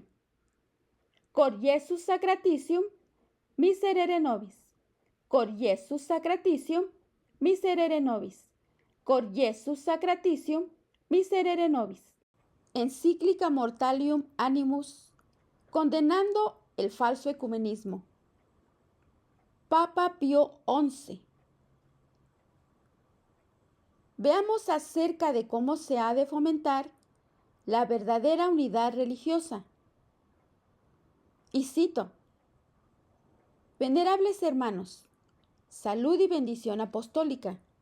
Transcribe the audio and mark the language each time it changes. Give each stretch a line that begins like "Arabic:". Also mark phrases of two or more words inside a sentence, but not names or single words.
Latin: Cor Iesus sacratitium, miserere nobis. Cor Iesus sacratitium, miserere nobis. Cor Iesus sacratitium, miserere nobis.
Spanish: Encíclica Mortalium Animus, condenando el falso ecumenismo. Papa Pío XI. Veamos acerca de cómo se ha de fomentar la verdadera unidad religiosa. Y cito: Venerables hermanos, salud y bendición apostólica.